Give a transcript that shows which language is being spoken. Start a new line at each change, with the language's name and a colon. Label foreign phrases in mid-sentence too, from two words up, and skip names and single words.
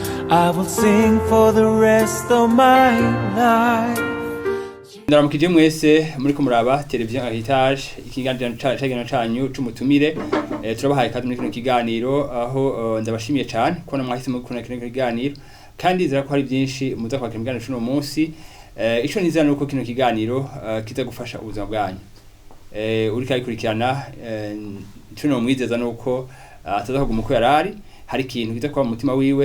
English: I will sing for the rest of my life.
Rundi: Ndaramukije mwese muri ko muraba televiziyo Heritage ikiganiro canyu c'umutumire turabahaye kandi muri kino kiganiro aho ndabashimiye cyane ko namwahise muri kino kiganiro kandi zira ko hari byinshi muza kwakira mu kiganiro cy'uno munsi ico nizera nuko kino kiganiro kiza gufasha ubuzima bwanyu uri kayikurikirana cuno mwizeza nuko atazavuga umuko yarari hari ikintu kiza kwa mutima wiwe